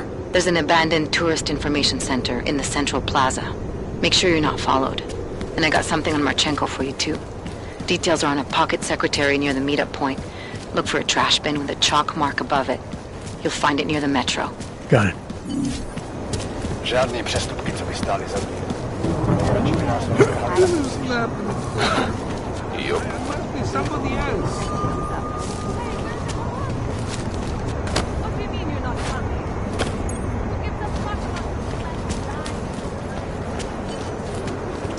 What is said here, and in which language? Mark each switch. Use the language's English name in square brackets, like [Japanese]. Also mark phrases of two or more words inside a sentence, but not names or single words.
[English] There's an abandoned tourist information center in the central plaza. Make sure you're not followed. And I got something on Marchenko for you too. Details are on a pocket secretary near the meetup point. Look for a trash bin with a chalk mark above it. You'll find it near the metro. Got it. [Czech] Žádný přestupky, co by stály za mě. [English] Yup. Must be somebody else. What do you mean you're not coming? Who gives us much